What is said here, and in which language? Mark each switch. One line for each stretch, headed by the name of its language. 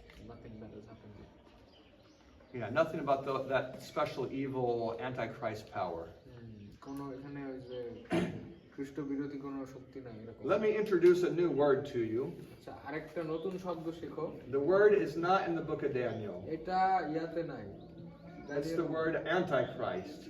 English: Nothing bad has happened yet. Yeah, nothing about that special evil Antichrist power.
Bangla: কোনো এখানে ওই যে খ্রিস্ট বিরোধী কোনো শক্তি নাই এরকম।
English: Let me introduce a new word to you.
Bangla: আচ্ছা, আরেকটা নতুন শব্দ শেখো।
English: The word is not in the book of Daniel.
Bangla: এটা ইয়াতে নাই।
English: It's the word Antichrist.